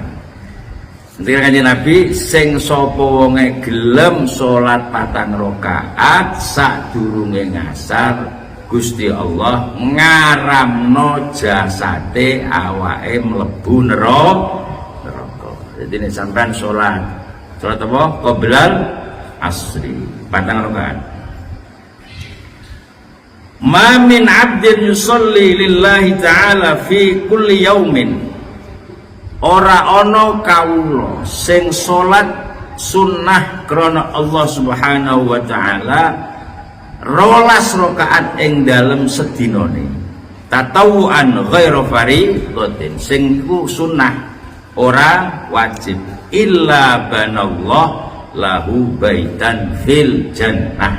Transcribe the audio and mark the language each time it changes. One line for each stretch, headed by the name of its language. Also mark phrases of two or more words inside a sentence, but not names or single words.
Javanese: Ngendikane Kanjeng Nabi sing sapa wonge gelem salat 4 rakaat sadurunge ngasar Gusti Allah ngaramno jasate awake mlebu neraka. Jadi nek sampean salat apa?
Arabic: قبل العصر
Javanese: 4 rakaat.
Arabic: ما من عبد يصلي لله تعالى في كل يوم.
Javanese: Ora ana kawula sing salat sunnah krana Allah
Arabic: سبحانه وتعالى
Javanese: 12 rakaat ing dalem sedinane
Arabic: تطوعا غير فريضة
Javanese: sing iku sunnah ora wajib
Arabic: إلا بنى الله له بيتا في الجنة.